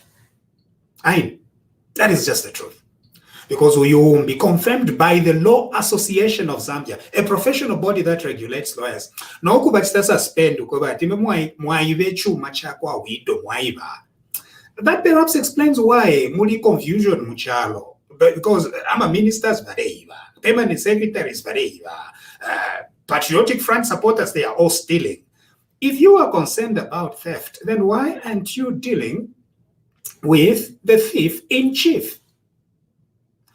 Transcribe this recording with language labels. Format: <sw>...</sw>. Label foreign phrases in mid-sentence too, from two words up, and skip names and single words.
<en>That is just the truth. Because we will be confirmed by the Law Association of Zambia, a professional body that regulates lawyers. That perhaps explains why</en> <bem>muli confusion muchalo.</bem> <en>Because I'm a minister's bareva, permanent secretaries bareva, patriotic front supporters, they are all stealing. If you are concerned about theft, then why aren't you dealing with the thief in chief?</en>